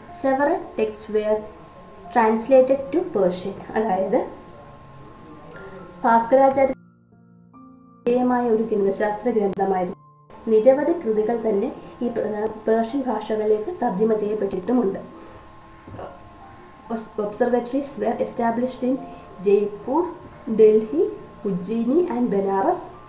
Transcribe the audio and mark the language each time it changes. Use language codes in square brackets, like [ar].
[en] Several texts were translated to Persian. [ml] അതായത് ഭാസ്കരാചാര്യമായ ഒരു ഗണിതശാസ്ത്ര ഗ്രന്ഥമായിരുന്നു. നിരവധി കൃതികൾ തന്നെ ഈ Persian ഭാഷകളിലേക്ക് തർജ്ജിമ ചെയ്യപ്പെട്ടിട്ടുമുണ്ട്. [en] Observatories were established in Jaipur, Delhi, Ujjaini and Benares.